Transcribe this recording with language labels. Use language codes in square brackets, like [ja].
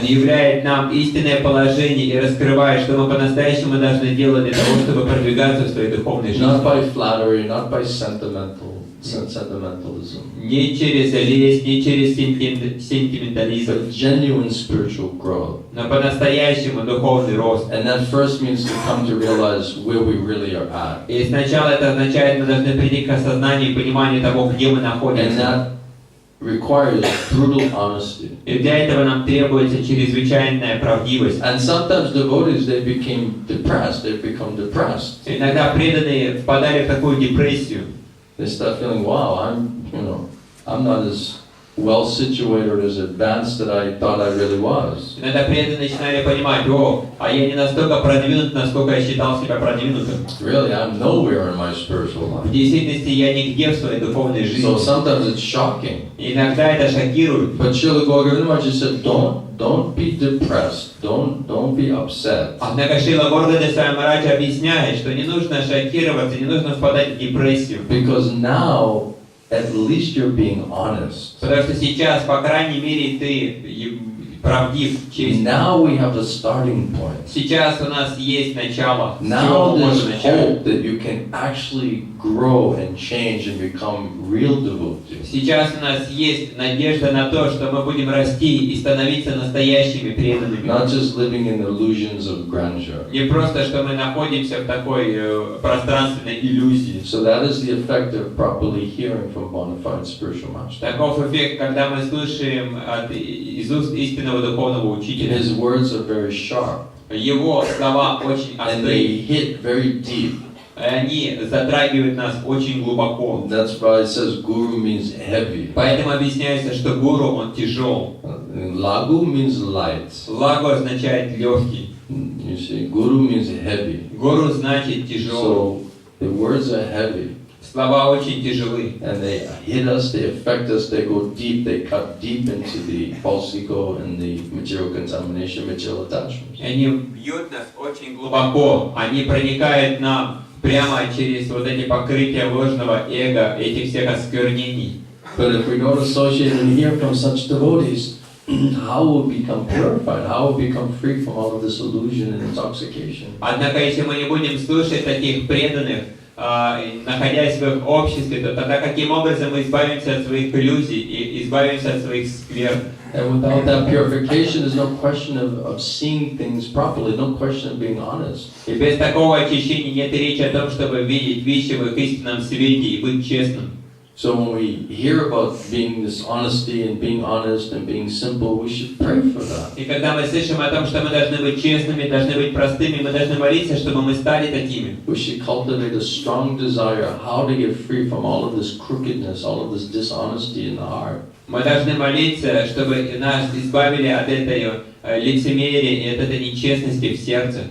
[ru] Он являет нам истинное положение и раскрывает, что мы по-настоящему должны делать для того, чтобы продвигаться в своей духовной жизни. [en] Not by flattery, not by sentimentalism. [ru] Не через лесть, не через сентиментализм, [en] But genuine spiritual growth. [ru] но по-настоящему духовный рост. [en] And that first means to come to realize where we really are at. [ru] И сначала это означает, мы должны прийти к осознанию и пониманию того, где мы [en] And [ru] находимся. [en] that requires brutal honesty. [ru] И для этого нам требуется чрезвычайная правдивость. [en] And sometimes devotees, they became depressed, they become depressed. [ru] Иногда преданные впадали в такую депрессию. [en] They start feeling, wow, I'm not as well situated or as advanced that I thought I really was. [ru] Иногда преданные начинали понимать: а я не настолько продвинут, насколько я считал себя продвинутым. [en] Really, I'm nowhere in my spiritual [ru] В [en] life. [ru] действительности я нигде в своей духовной жизни. [en] So sometimes it's shocking. [ru] Иногда это шокирует. [en] But Srila Gauranga said, don't be depressed, don't be upset. [ru] Однако Шрила Горгада Свами объясняет, что не нужно шокироваться, не нужно впадать в депрессию. [en] Because now, at least you're being honest. [ru] Потому что сейчас, по крайней мере, ты правдив, честен. [en] Now we have a starting point. [ru] Сейчас у нас есть начало. [en] Now there's [ru] Можно начать. [en] hope that you can actually grow and change and become real devotees. [ru] Сейчас у нас есть надежда на то, что мы будем расти и становиться настоящими преданными. [en] Not just living in illusions of grandeur. [ru] Не просто, что мы находимся в такой пространственной иллюзии. [en] So that is the effect of properly hearing from bona fide spiritual master. [ru] Таков эффект, когда мы слушаем из уст истинного духовного учителя. [en] His words are very sharp. [ru] Его слова очень [en] And they [ru] острые. [en] hit very deep. [ru] Они затрагивают нас очень глубоко. [en] That's why it says guru means heavy. [ru] Поэтому объясняется, что гуру, он тяжел. [en] Lagu means light. [ru] Лагу означает легкий. [en] You see, guru means heavy. [ru] Гуру значит тяжелый. [en] So the words are heavy. [ru] Слова очень тяжелы. [en] And they hit us, they affect us, they go deep, they cut deep into the false ego and the material contamination, material attachments. [ru] Они бьют нас очень глубоко. Они проникают нам прямо через вот эти покрытия ложного эго, этих всех осквернений. [en] But if we don't associate and hear from such devotees, how will we become purified? How will we become free from all of this illusion and intoxication? [ru] Однако, если мы не будем слушать таких преданных, находясь в их обществе, то тогда каким образом мы избавимся от своих иллюзий и избавимся от своих сквер? [en] And without that purification, there's no question of seeing things properly, no question of being honest. [ru] И без такого очищения нет речи о том, чтобы видеть вещи в их истинном свете и быть честным. [en] So when we hear about being this honesty and being honest and being simple, we should pray for that. [ru] И когда мы слышим о том, что мы должны быть честными, должны быть простыми, мы должны молиться, чтобы мы стали такими. [en] We should cultivate a strong desire how to get free from all of this crookedness, all of this dishonesty in the heart. [ru] Мы должны молиться, чтобы нас избавили от этой лицемерия и от этой нечестности в сердце.